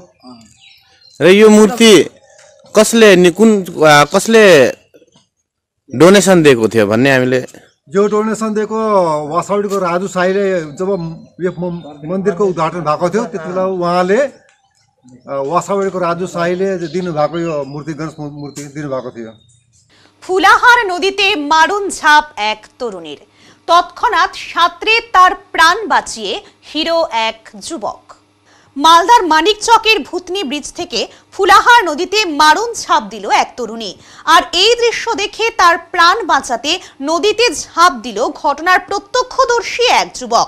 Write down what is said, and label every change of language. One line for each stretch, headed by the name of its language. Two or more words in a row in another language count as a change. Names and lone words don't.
Nepali: र यो मूर्ति कसले डोनेसन दिएको थियो भन्ने हामीले? जो डोनेसन दिएको वासावडीको राजु साईले जब यो मन्दिरको उद्घाटन भएको थियो त्यतिबेला उहाँले वासावडीको राजु साईले दिनुभएको यो मूर्ति गणेश मूर्ति दिनुभएको थियो।
Bangla: ফুলাহার নদীতে মারণ ঝাঁপ এক তরুণীর, তৎক্ষণাৎ সাঁতরে তার প্রাণ বাঁচিয়ে হিরো এক যুবক। মালদার মানিকচকের ভূতনি ব্রিজ থেকে ফুলাহার নদীতে মারণ ঝাঁপ দিল এক তরুণী, আর এই দৃশ্য দেখে তার প্রাণ বাঁচাতে নদীতে ঝাঁপ দিল ঘটনার প্রত্যক্ষদর্শী এক যুবক।